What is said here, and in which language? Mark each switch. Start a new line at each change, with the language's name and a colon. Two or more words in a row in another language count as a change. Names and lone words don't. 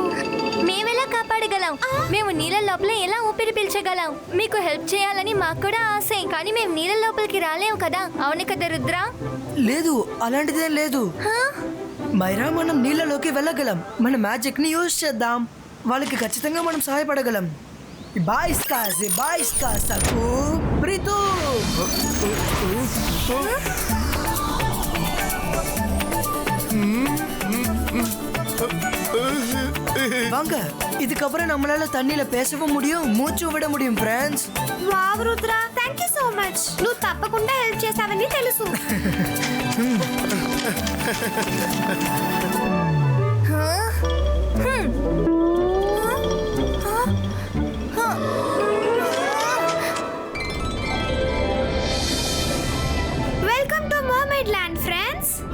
Telugu: మేమెలా కాపాడగలం? మేము నీళ్ళ లోపల ఎలా ఊపిరి పీల్చగలం? మీకు హెల్ప్ చేయాలని మాకు కూడా ఆశే, కానీ మేము నీళ్ళ లోపలికి రాలేము కదా. అవును కదా రుద్ర? లేదు, అలాంటిదేం లేదు. మైరా, మనం నీళ్ళలోకి వెళ్ళగలం. మన మ్యాజిక్ ని యూజ్ చేద్దాం. వాళ్ళకి ఖచ్చితంగా మనం సహాయపడగలం. Ibaiska, Brito!
Tamil: வாங்க, இதுக்கப்புறம் நம்மளால தண்ணியில பேசவும் முடியும், மூச்சு விட முடியும் ఫ్రెండ్స్.
Telugu: వావ్ రుద్ర,
English: thank you so much.
Telugu: నువ్వు తప్పకుండా హెల్ప్ చేస్తావని తెలుసు.
English: Welcome to mermaid land friends.